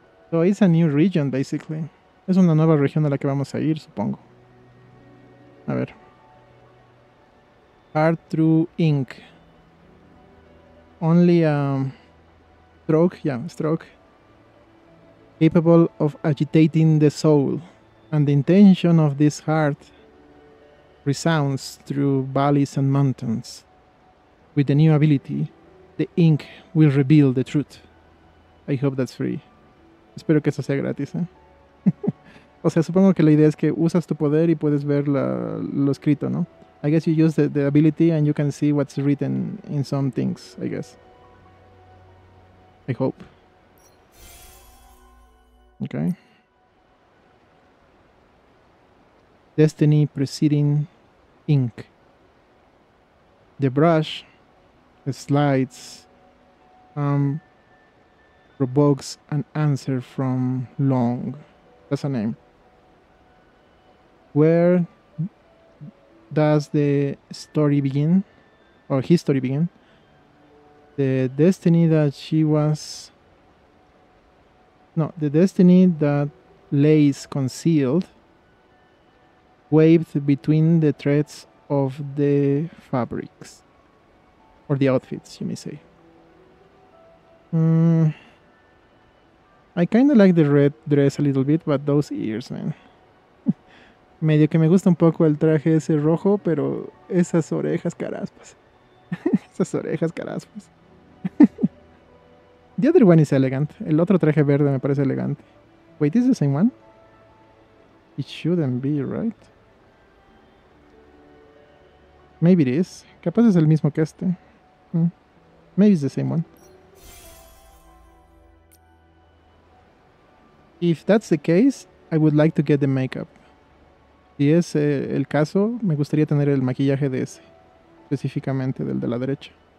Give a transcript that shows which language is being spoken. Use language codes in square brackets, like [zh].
[en] So it's a new region basically. [es] Es una nueva región a la que vamos a ir, supongo. A ver. [en] Art through ink. Only stroke, yeah, stroke. Capable of agitating the soul. And the intention of this heart resounds through valleys and mountains. With the new ability, the ink will reveal the truth. I hope that's free. [es] Espero que eso sea gratis, ¿eh? O sea, supongo que la idea es que usas tu poder y puedes ver lo escrito, ¿no? [en] I guess you use the ability and you can see what's written in some things, I guess. I hope. Okay. Destiny preceding ink. The brush slides provokes an answer from Long. That's a name. Where does the story begin? Or his story begin? The destiny that she was... No, the destiny that lays concealed waved between the threads of the fabrics. Or the outfits, you may say. I kind of like the red dress a little bit, but those ears, man. [es] Medio que me gusta un poco el traje ese rojo, pero esas orejas caraspas. Esas orejas caraspas. [en] The other one is elegant. [es] El otro traje verde me parece elegante. [en] Wait, is it the same one? It shouldn't be, right? Maybe it is. [es] Capaz es el mismo que este. [en] Maybe it's the same one. If that's the case, I would like to get the makeup. [es] Si es el caso, me gustaría tener el maquillaje de ese. Específicamente del de la derecha.